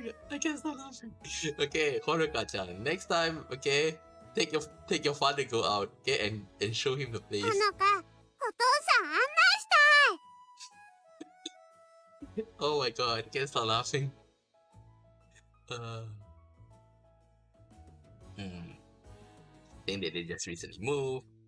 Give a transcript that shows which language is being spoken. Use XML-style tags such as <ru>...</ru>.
<en>I can't stop laughing. Okay, Honoka-chan, next time, okay, take your father go out, okay, and show him the place.</en> <ja>ほのか、お父さん案内したい。</ja> <en>Oh my god, I can't stop laughing. Think that they just recently moved.</en>